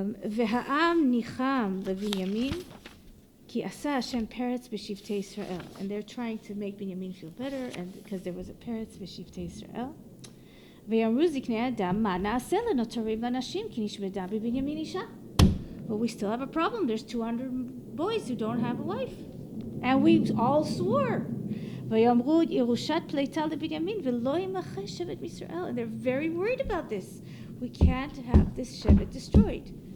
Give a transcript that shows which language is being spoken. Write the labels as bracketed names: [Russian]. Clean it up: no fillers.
[Hebrew] והעם ניחם לבנימין כי עשה השם פרץ בשבטי ישראל. [English] And they're trying to make Binyamin feel better, and because there was a [Hebrew] פרץ בשבטי ישראל. ויאמרו זקני האדם, מה נעשה לנותרים לנשים כי נשמדה בבנימין אישה? [English] But we still have a problem. There's 200 boys who don't have a wife. And we all swore. [Hebrew] ויאמרו ירושת פליטה לבנימין ולא ימחה שבט מישראל. [English] And they're very worried about this. We can't have this shevet destroyed.